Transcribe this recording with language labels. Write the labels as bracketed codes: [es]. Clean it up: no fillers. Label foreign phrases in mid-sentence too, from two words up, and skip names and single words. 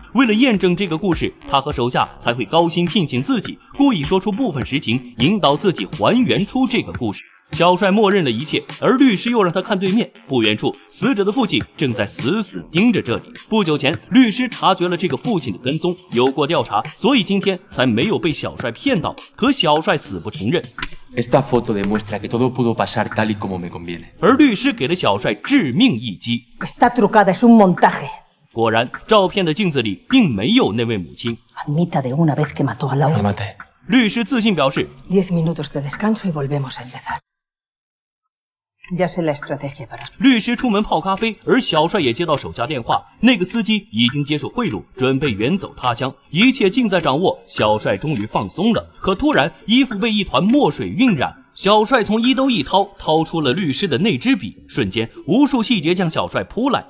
[zh] 为了验证这个故事，他和手下才会高薪聘请自己，故意说出部分实情，引导自己还原出这个故事。小帅默认了一切，而律师又让他看对面，不远处死者的父亲正在死死盯着这里。不久前，律师察觉了这个父亲的跟踪，有过调查，所以今天才没有被小帅骗到。可小帅死不承认。 [es] Esta foto demuestra que todo pudo pasar tal y como me conviene. [zh] 而律师给了小帅致命一击。 [es] Está trucada, es un montaje. [zh] 果然，照片的镜子里并没有那位母亲。 [es] Admita de una vez que mató a Laura. La maté. [zh] 律师自信表示， [es] 10 minutos de descanso y volvemos a empezar. Ya sé la estrategia para... [zh] 律师出门泡咖啡，而小帅也接到手下电话，那个司机已经接受贿赂，准备远走他乡，一切尽在掌握。小帅终于放松了，可突然衣服被一团墨水晕染。小帅从衣兜一掏，掏出了律师的那支笔，瞬间无数细节向小帅扑来。